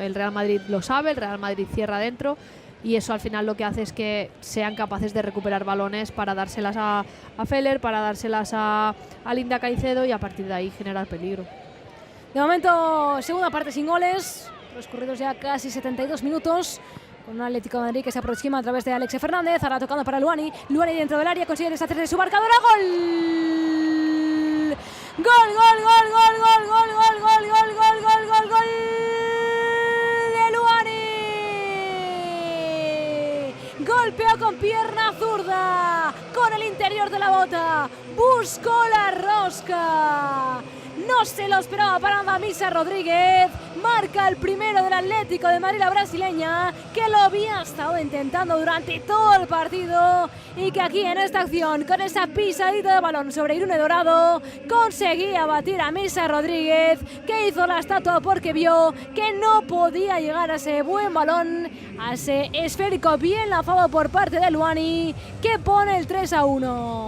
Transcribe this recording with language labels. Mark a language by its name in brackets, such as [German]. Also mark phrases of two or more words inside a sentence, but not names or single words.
[Spanish] El Real Madrid lo sabe, el Real Madrid cierra dentro, y eso al final lo que hace es que sean capaces de recuperar balones para dárselas a Feller, para dárselas a Linda Caicedo, y a partir de ahí generar peligro. De momento, segunda parte sin goles, transcurridos ya casi 72 minutos, con un Atlético de Madrid que se aproxima a través de Alexia Fernández, ahora tocando para Luani dentro del área, consigue deshacerse de su marcadora. ¡Gol! ¡Gol, gol, gol, gol, gol, gol, gol, gol, gol, gol, gol, gol, gol! Golpeó con pierna zurda, con el interior de la bota, buscó la rosca, no se lo esperaba para Misa Rodríguez, marca el primero del Atlético de Madrid, la brasileña, que lo había estado intentando durante todo el partido, y que aquí en esta acción, con esa pisadita de balón sobre Irune Dorado, conseguía batir a Misa Rodríguez, que hizo la estatua porque vio que no podía llegar a ese buen balón, a ese esférico bien lanzado por parte de Luani, que pone el 3-1.